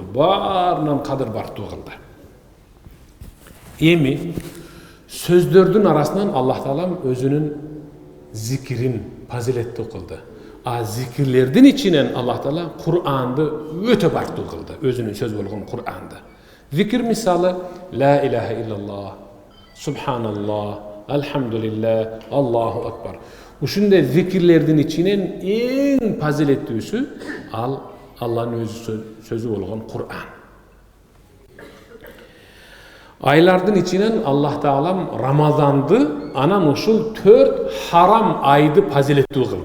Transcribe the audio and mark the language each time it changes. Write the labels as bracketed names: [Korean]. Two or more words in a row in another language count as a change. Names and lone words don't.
[Kyrgyz] Баарынан кадыр бартуу кылды. Эми сөздөрдүн арасынан Аллах Таала өзүнүн зикирин фазилеттүү кылды. А зикирлердин ичинен Аллах Таала Кур'анды өтө бартуу кылды, өзүнүн сөз болгон Кур'анды. Зикир мисалы [Arabic] لا إله إلا الله، سبحان الله، الحمد لله، الله أكبر. [Kyrgyz] Ушундай зикирлердин ичинен эң фазилеттүүсү ал Аллахнын өзү сөзү болгон Кур'ан. Айлардын ичинен Аллах Таалам Рамазанды, анан ушул 4 харам айды фазилеттүү кылды.